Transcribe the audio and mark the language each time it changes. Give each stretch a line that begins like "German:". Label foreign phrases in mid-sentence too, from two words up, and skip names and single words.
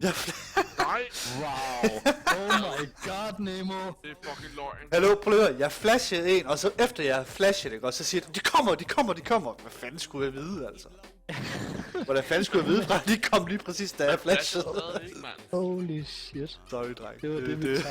Danish: Nej!
English: Wow! Oh my god, Nemo!
Danish: Det er fucking løgn. Hallo, prøv at høre. Jeg flashede en, og så efter jeg flashede det, og så siger de kommer. Hvad fanden skulle jeg vide, altså? Hvordan fanden skulle jeg vide fra, de kom lige præcis da jeg flashede? Stadig ikke, mand.
English: Holy shit. Sorry,
Danish: dreng. Det var det, vi